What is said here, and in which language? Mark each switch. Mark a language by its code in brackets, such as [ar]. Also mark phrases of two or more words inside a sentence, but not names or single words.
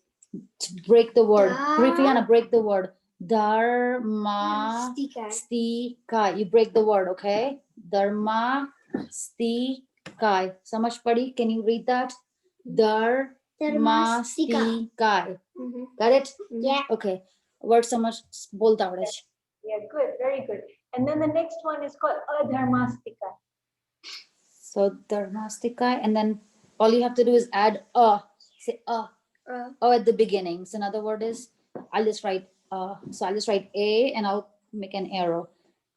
[en] To break the word. Rifiana, break the word. Dharma. Stika. You break the word, okay? Dharma. Stikai. [gu] સમજ પડી? [en] Can you read that? Dharma. Stikai. Got it? Yeah. Okay. [gu] વર્ડ સમજ બોલતા આવડે છે. [en] Yeah, good, very good. And then the next one is called Adharmastika. So Dharmastika, and then all you have to do is add a. Say a. Oh, at the beginning. So another word is, I'll just write so I'll just write A and I'll make an arrow.